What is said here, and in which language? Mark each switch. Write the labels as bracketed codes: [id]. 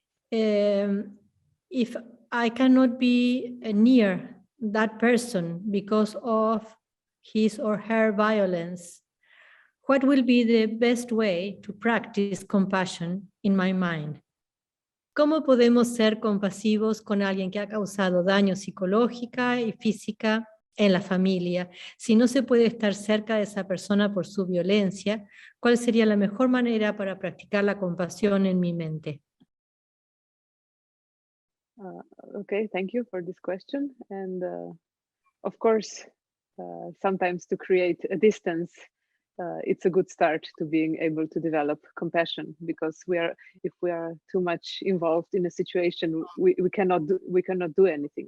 [en] If I cannot be near that person because of his or her violence, what will be the best way to practice compassion in my mind? [es] ¿Cómo podemos ser compasivos con alguien que ha causado daño psicológica y física en la familia? Si no se puede estar cerca de esa persona por su violencia, ¿cuál sería la mejor manera para practicar la compasión en mi mente? [en] Okay, thank you for this question. And of course, sometimes to create a distance, it's a good start to being able to develop compassion, because if we are too much involved in a situation, we cannot do anything.